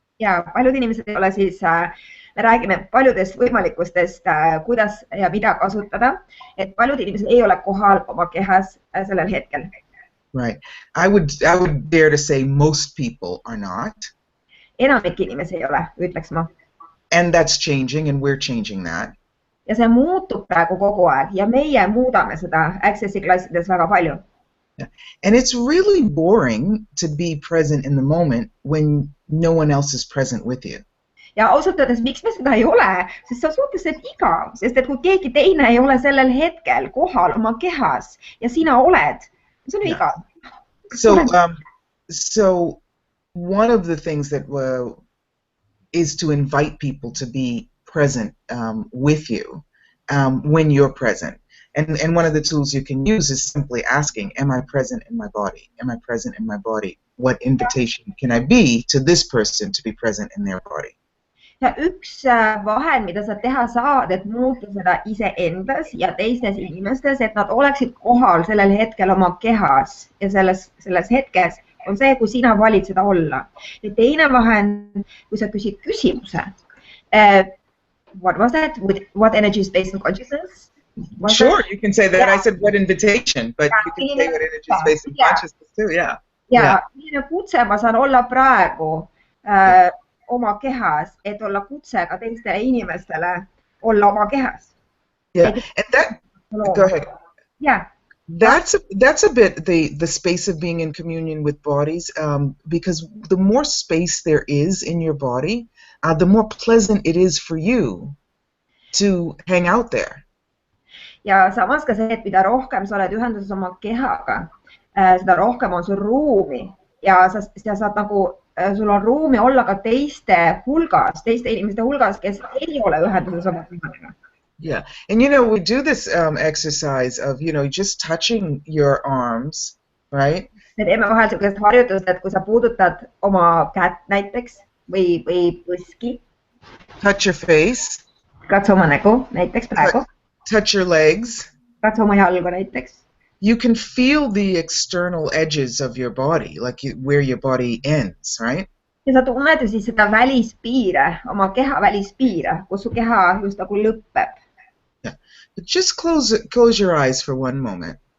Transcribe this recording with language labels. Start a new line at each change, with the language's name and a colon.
Estonian: Ja paljud inimesed ei ole siis, me räägime paljudest võimalikustest, kuidas ja mida kasutada, et paljud inimesed ei ole kohal oma kehas sellel hetkel.
English: Right. I would dare to say most people are not.
Estonian: Enamik inimesi ei ole, ütleks ma.
English: And that's changing, and we're changing that.
Estonian: Ja see muutub praegu kogu aeg ja meie muudame seda Accessi klassides väga palju.
English: Yeah. And it's really boring to be present in the moment when no one else is present with you.
Estonian: Ja ausalt öeldes, miks me seda ei ole, sest see on suhteliselt igav, sest et kui keegi teine ei ole sellel hetkel kohal oma kehas ja sina oled, see on igav.
English: So one of the things that is to invite people to be present with you when you're present. And one of the tools you can use is simply asking, am I present in my body? Am I present in my body? What invitation can I be to this person to be present in their body?
Estonian: Ja üks vahend, mida sa teha saad, et muuta seda iseendas ja teistes inimestes, et nad oleksid kohal sellel hetkel oma kehas ja selles hetkes, on see, kui sina valid seda olla. Ja teine vahend, kui sa küsid küsimuse,
English: what was that? What energy is based on consciousness? Sure, you can say that. Yeah. I said what invitation, but you can say what energy is based on consciousness too, yeah.
Estonian: Ja milline kutse ma saan olla praegu oma kehas, et olla kutsega teistele inimestele olla oma kehas.
English: Yeah, and that, go ahead. Yeah. That's a bit the space of being in communion with bodies, because the more space there is in your body, the more pleasant it is for you to hang out there.
Estonian: Ja samas ka see, et mida rohkem sa oled ühenduses oma kehaga, seda rohkem on sul ruumi ja sa saad nagu, sul on ruumi olla ka teiste hulgas, teiste inimeste hulgas, kes ei ole ühenduses oma kehadega.
English: Yeah, and you know, we do this exercise of, you know, just touching your arms, right?
Estonian: Me teeme vahel sellist harjutust, et kui sa puudutad oma kätt näiteks või põski.
English: Touch your face.
Estonian: Katsu oma nägu näiteks praegu.
English: Touch your legs.
Estonian: Katsu oma jalgu näiteks.
English: You can feel the external edges of your body, like where your body ends, right?
Estonian: Ja sa tunned ju siis seda välispiire, oma keha välispiire, kus su keha just nagu lõpeb.
English: Yeah. But just close your eyes for one moment.